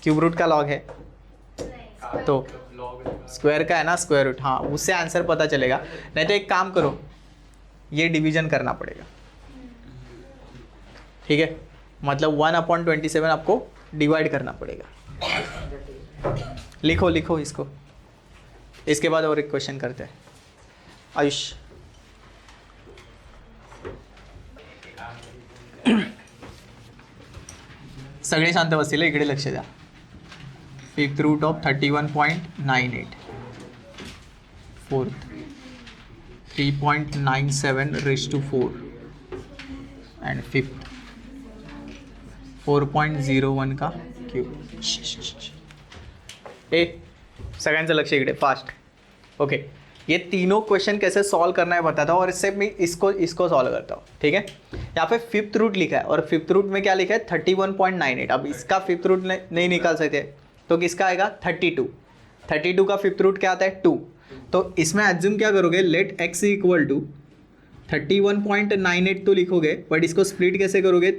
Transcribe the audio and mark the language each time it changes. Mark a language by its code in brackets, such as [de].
[hi] Cube root का log है तो स्क्वायर का है ना स्क्वायर रूट, हाँ उससे आंसर पता चलेगा। नहीं तो एक काम करो, ये डिवीजन करना पड़ेगा, ठीक है, मतलब 1/27 आपको डिवाइड करना पड़ेगा। लिखो लिखो इसको, इसके बाद और एक क्वेश्चन करते हैं। [mr] आयुष सगळे शांत बसतील, इकडे लक्ष द्या। [en] 5th root of 31.98, 4th 3.97 raised to 4, and 5th 4.01 [hi] का क्यूब। [mr] ए सगळ्यांचं लक्ष इकडे, फास्ट। [hi] ओके, ये तीनों क्वेश्चन कैसे सॉल्व करना है बताता हूँ, और इससे मैं इसको सॉल्व करता हूँ, ठीक है। यहाँ पे 5th रूट लिखा है, और 5th रूट में क्या लिखा है? 31.98। अब इसका 5th रूट नहीं निकाल सकते, तो किसका आएगा? 32 का 5th रूट क्या आता है? 2। तो इसमें एज्यूम क्या करोगे? लेट x इक्वल टू 31.98 तो लिखोगे, बट इसको स्प्लिट कैसे करोगे?